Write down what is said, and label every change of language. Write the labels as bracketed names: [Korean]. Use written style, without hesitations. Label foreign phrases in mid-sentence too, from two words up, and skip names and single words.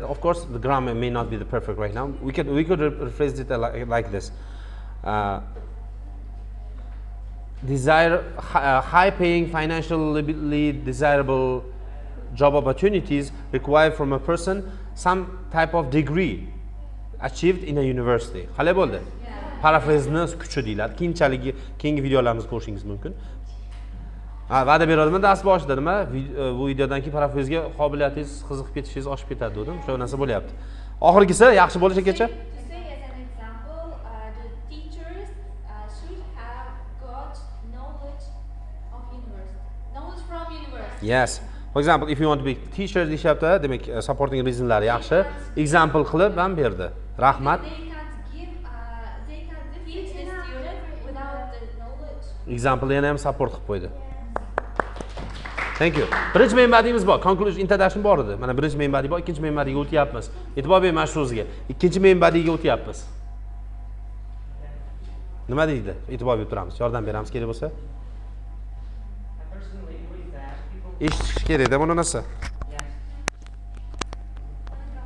[English] Of course, the grammar may not be the perfect right now. We could rephrase it like this: high-paying, financially desirable job opportunities require from a person some type of degree achieved in a university. [Uzbek] Qalay bo'ldi? Paraphraseni kuchi deyiladi. Keyingi videolarimizda ko'rishingiz mumkin. Va'da berdim, dars boshida nima? Bu videodan keyin parafrazga qobiliyatingiz, qiziqib ketishingiz oshib ketadi dedim. O'sha narsa bo'lyapti. Oxirgisi yaxshi bo'lishigacha. [English] Yes. For example, if you want to be teacher [Uzbek] deyapti, demak [English] supporting reasonlar yaxshi. [Uzbek] Example qilib ham berdi. Rahmat. Example yana ham support qilib qo'ydi. [English] Thank you. [Uzbek] Birinchi [English] main body'miz [Uzbek] bor. Conclusion introduction bor edi. Mana birinchi [English] main body [Uzbek] bor, ikkinchi [English] main body'ga [Uzbek] o'tyapmiz. E'tibor bering mana shu so'zga. Ikkinchi [English] main body'ga [Uzbek] o'tyapmiz. Nima deydi? E'tibor berib turamiz. Yordam beramiz kerak bo'lsa. Eshitish kerak-da buni narsa.